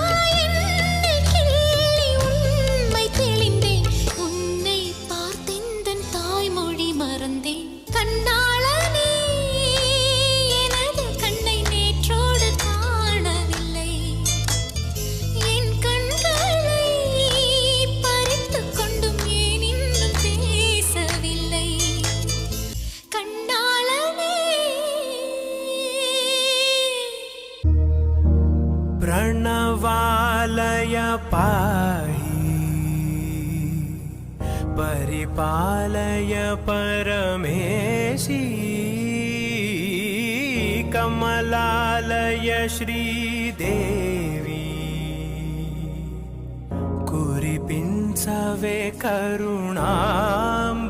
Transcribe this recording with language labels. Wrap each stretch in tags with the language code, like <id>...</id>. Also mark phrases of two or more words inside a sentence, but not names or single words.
<ta>என்னை கிள்ளி உண்மை தெளிந்தேன் உன்னை பார்த்தெந்தன் தாய்மொழி மறந்தேன் கண்ணாளனே எனது கண்ணை நேற்றோடு காணவில்லை என் கண்களை பறித்துக் கொண்டும் ஏன் இன்னும் பேசவில்லை கண்ணாளனே</ta> <te>ప్రణవాలయ పాహి పరిపాలయ పరమేశి కమలాలయ శ్రీదేవి కురిపించవే కరుణ</te>